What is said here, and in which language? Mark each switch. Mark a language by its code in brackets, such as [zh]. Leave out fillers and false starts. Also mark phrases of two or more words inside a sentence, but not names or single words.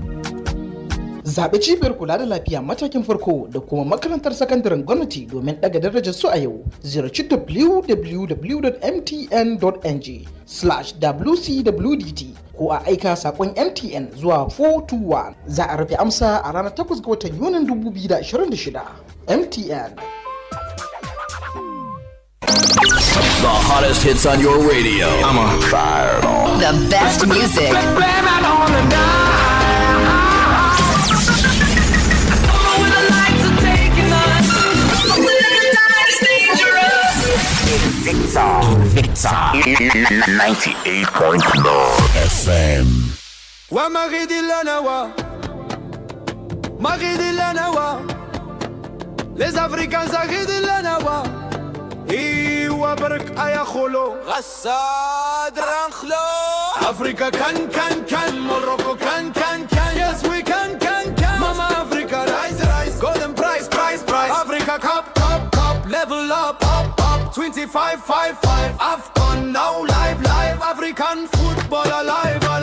[ha] Zaɓi cibiyar kula da lafiya matakin farko da kuma makarantar sakandaren gwamnati domin ɗaga darajar su a yau. Ziyarci www.mtn.ng/WCWDT ko a aika saƙon MTN zuwa 421. Za a rufe amsa a ranar 8 ga watan Yunin 2026. MTN. [en] The hottest hits on your radio. I'm on fire. The best music. Victor 98.9 FM. Wa Maridilanawa, Maridilanawa, [fr] les Africains Maridilanawa, Iwa Bark Ayakholo, Rassad Rankhlo, [en] Africa can, Morocco can, yes we can, Mama Africa rise, golden prize, Africa cup, level up. 25-5-5 AFCON now live African football alive